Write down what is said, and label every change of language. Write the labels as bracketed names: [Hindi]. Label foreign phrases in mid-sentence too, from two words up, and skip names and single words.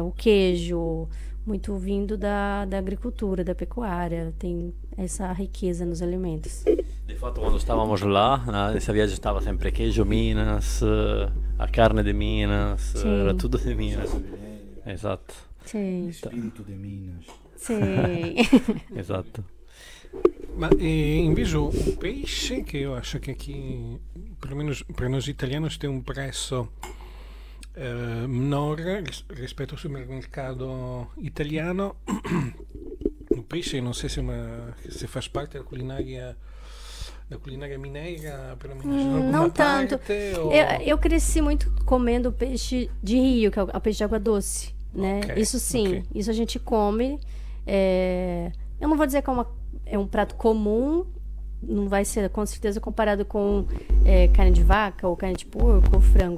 [Portuguese] O queijo, muito vindo da agricultura, da pecuária. Tem essa riqueza nos alimentos. [Italian] De fatto, [Portuguese] quando estávamos lá, nessa viagem estava sempre queijo Minas, a carne de Minas, era tudo de Minas. Exato. Sim. Espírito de Minas. Sim. Esatto. [Italian] Ma invece [Portuguese] o pesce, [Italian] che io [Portuguese] acho que aqui, pelo menos para nós italianos, tem um preço menor [Italian] rispetto al supermercato italiano. [Portuguese] O pesce, [Italian] non so se [Portuguese] faz parte da culinária mineira, pelo menos em alguma Não tanto. parte, ou... Eu cresci muito comendo peixe de rio, que é o peixe de água doce, né? Ok, Isso sim, ok. isso a gente come. Eu não vou dizer que é um prato comum, não vai ser com certeza comparado com carne de vaca, ou carne de porco, ou frango.